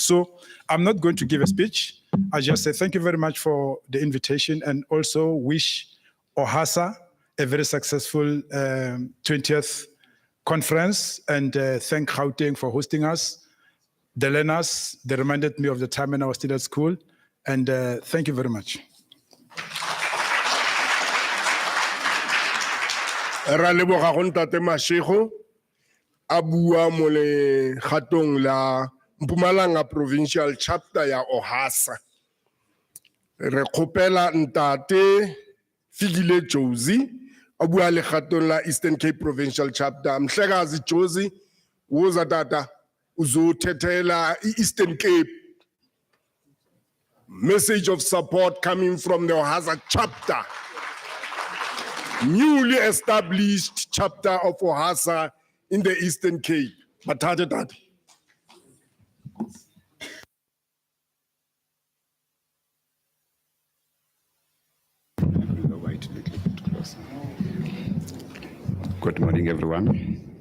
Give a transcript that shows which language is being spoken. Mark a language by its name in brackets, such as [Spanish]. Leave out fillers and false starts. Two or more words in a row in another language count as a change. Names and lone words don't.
[English] So I'm not going to give a speech. I just say thank you very much for the invitation, and also wish OHASA a very successful 20th conference, and thank Gauteng for hosting us. The learners, they reminded me of the time when I was still at school, and thank you very much. [Tswana] Ra leboga go ntate Mashego a bua mo le gatong la Mpumalanga Provincial Chapter ya OHASA. Re kgopela ntate Fikile Josie a bua le gatong la Eastern Cape Provincial Chapter. [Xhosa] Mhlekazi Josie, woza tata uzothetela Eastern Cape. [English] Message of support coming from the OHASA chapter. Newly established chapter of OHASA in the Eastern Cape. [Xhosa] Bathathe tata. [English] Good morning, everyone.